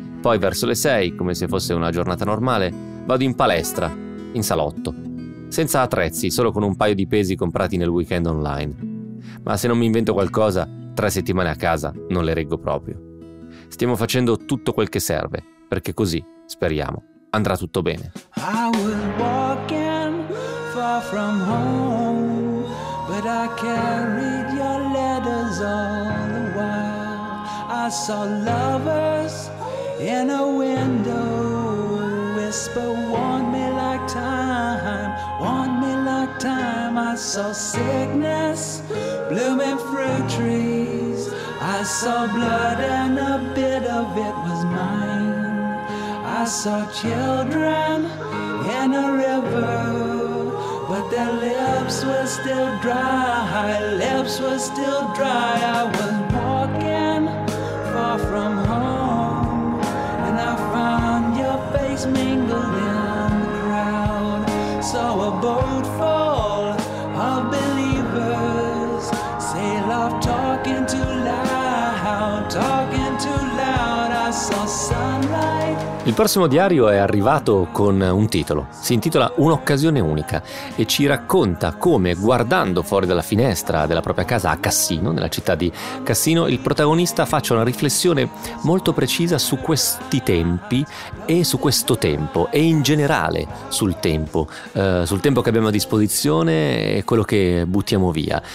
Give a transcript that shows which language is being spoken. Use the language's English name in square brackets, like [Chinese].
[Italian] Poi verso le 6, come se fosse una giornata normale, vado in palestra, in salotto. Senza attrezzi, solo con un paio di pesi comprati nel weekend online. Ma se non mi invento qualcosa, 3 settimane a casa non le reggo proprio. Stiamo facendo tutto quel che serve, perché così, speriamo, andrà tutto bene. [English] I was walking far from home, but I carried your letters all the while. I saw lovers in a window, whisper warned me like time, warned me like time. I saw sickness blooming fruit trees. I saw blood and a bit of it was mine. I saw children in a river, but their lips were still dry. Lips were still dry. I was walking far from home, and I found your face mingled in the crowd. Saw a boat full of believers sail off talking too loud, talking too loud. I saw sunlight. [Italian] Il prossimo diario è arrivato con un titolo. Si intitola Un'occasione unica e ci racconta come, guardando fuori dalla finestra della propria casa a Cassino, nella città di Cassino, il protagonista faccia una riflessione molto precisa su questi tempi e su questo tempo e in generale sul tempo che abbiamo a disposizione e quello che buttiamo via.